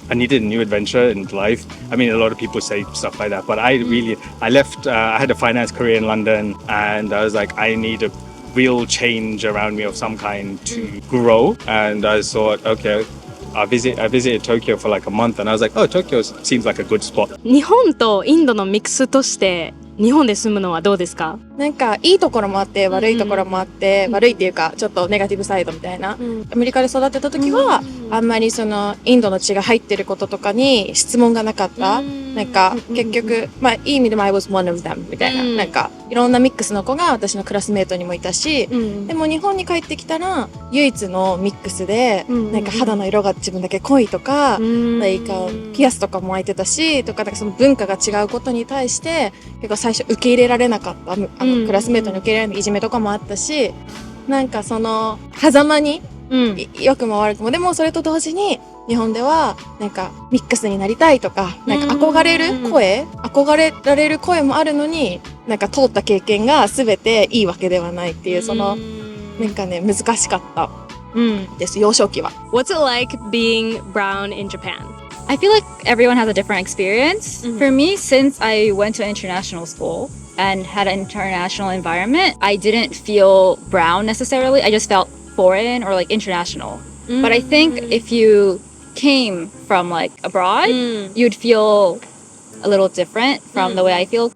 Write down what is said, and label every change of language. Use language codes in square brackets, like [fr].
[en] I needed a new adventure in life. I mean, a lot of people say stuff like that, but I left, I had a finance career in London and I was like, I need a real change around me of some kind to grow. And I thought, okay, I visited Tokyo for like a month and I was like, oh, Tokyo seems like a good spot. [ja] 日本とインドのミックスとして日本で住むのはどうですか？なんかいいところもあって悪いところもあって、悪いっていうかちょっとネガティブサイドみたいな。アメリカで育ってた時は、あんまりそのインドの血が入ってることとかに質問がなかった。なんか結局、まあいい意味でも [en] I was one of them [ja] みたいな。なんかいろんなミックスの子が私のクラスメートにもいたし、でも日本に帰ってきたら唯一のミックスで、なんか肌の色が自分だけ濃いとか、なんかピアスとかも開いてたし、とかなんかその文化が違うことに対して結構最初受け入れられなかった。クラスメートに受け入れられないいじめとかもあったし、なんかその狭間に良くも悪くも、でもそれと同時に日本ではなんかミックスになりたいとか、なんか憧れられる声もあるのに、なんか通った経験が全ていいわけではないっていう、そのなんかね難しかったです、幼少期は。 [en] What's it like being brown in Japan? I feel like everyone has a different experience. For me, since I went to international school and had an international environment, I didn't feel brown necessarily. I just felt foreign or like international. But I think if you came from like abroad, you'd feel a little different from the way I feel.